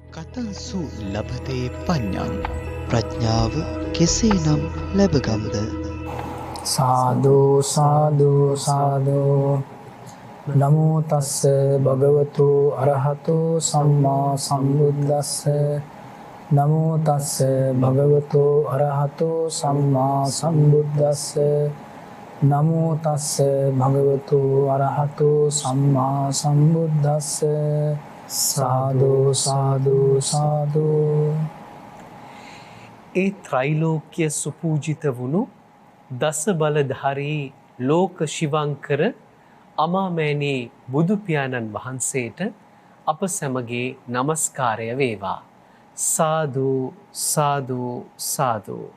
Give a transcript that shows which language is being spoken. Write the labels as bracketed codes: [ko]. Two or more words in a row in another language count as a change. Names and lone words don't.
[pi] කතන්සු ලබතේ පඤ්ඤං [si] ප්‍රඥාව කෙසේනම් ලැබගම්ද? [pi] සාදු සාදු සාදු නමෝ තස්ස භගවතු අරහතු සම්මා සම්බුද්දස්ස නමෝ තස්ස භගවතු අරහතු සම්මා සම්බුද්දස්ස නමෝ තස්ස භගවතු අරහතු සම්මා සම්බුද්දස්ස සාදු සාදු සාදු. [si] ඒ ත්‍රිලෝක්‍ය සුපූජිත වුණු දස බලධාරී ලෝක ශිවංකර අමාමෑණී බුදු පියාණන් වහන්සේට අප සැමගේ নমස්කාරය වේවා. සාදු සාදු සාදු.